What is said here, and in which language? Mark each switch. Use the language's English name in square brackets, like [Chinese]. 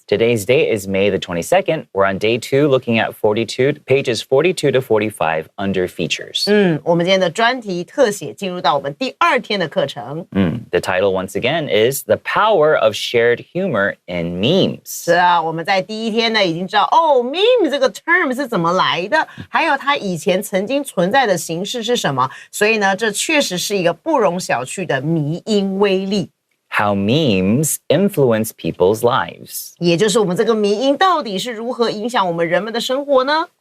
[English] Today's date is May the 22nd. We're on day 2 looking at pages 42 to 45 under features. [Chinese] 我们今天的专题特写进入到我们第2天的课程。 [English] The title once again is The Power of Shared Humor in Memes. [Chinese] 是啊，我们在第1天呢已经知道meme 这个 term 是怎么来的，还有它以前曾经存在的形式是什么，所以呢，这确实是一个不容小觑的迷因威力。 [English] How memes influence people's lives. [Chinese] 也就是我们这个迷因到底是如何影响我们人们的生活呢？